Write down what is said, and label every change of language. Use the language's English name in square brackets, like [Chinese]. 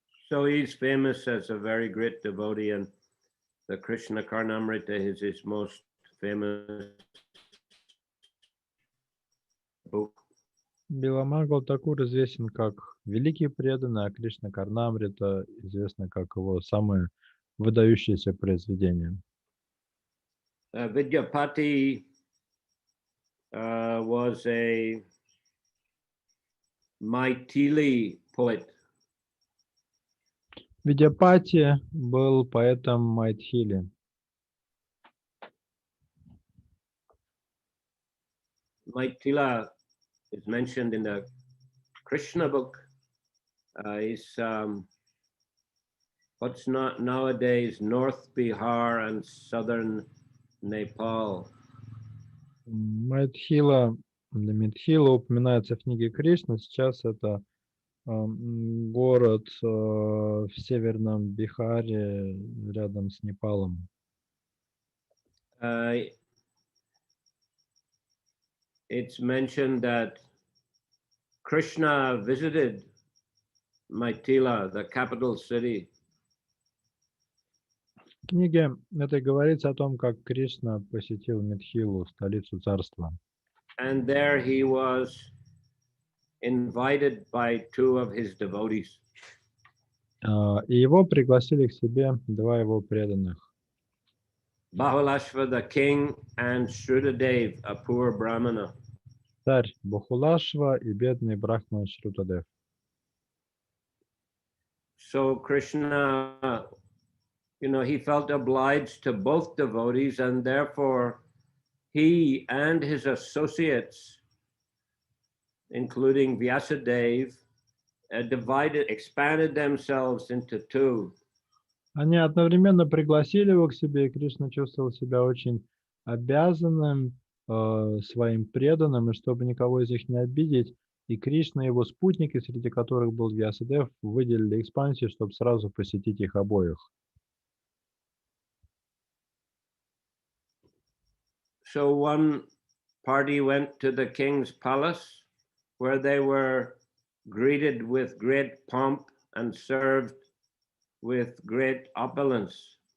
[English] So he's famous as a very great devotee, and the Krishna Karnamrita is his most famous book. [Russian] Биламангал Такур известен как великий преданный, а Кришна Карнамрита известно как его самое выдающееся произведение. [English] Vidyapati was a Maithili poet. [Russian] Видяпати был поэтом Майтхили. [English] Maithila is mentioned in the Krishna book. Is what's not nowadays North Bihar and southern Nepal. [Russian] Майтхила, Митхила упоминается в книге Кришны. Сейчас это город в северном Бихаре, рядом с Непалом. [English] It's mentioned that Krishna visited Maithila, the capital city. [Russian] В книге это говорится о том, как Кришна посетил Митхилу, столицу царства. [English] And there he was invited by two of his devotees. [Russian] И его пригласили к себе два его преданных. [English] Bahalashva, the king, and Shrudadev, a poor brahmana. [Russian] царь Бахулашва и бедный брахман Шрутадев. [English] So Krishna, he felt obliged to both devotees, and therefore he and his associates, including Vyasadeva, expanded themselves into two. [Russian] Они одновременно пригласили его к себе, и Кришна чувствовал себя очень обязанным своим преданным, и чтобы никого из них не обидеть, и Кришна и его спутники, среди которых был Вьясадев, выделили экспансию, чтобы сразу посетить их обоих. [English] So one party went to the king's palace, where they were greeted with great pomp and served with great opulence.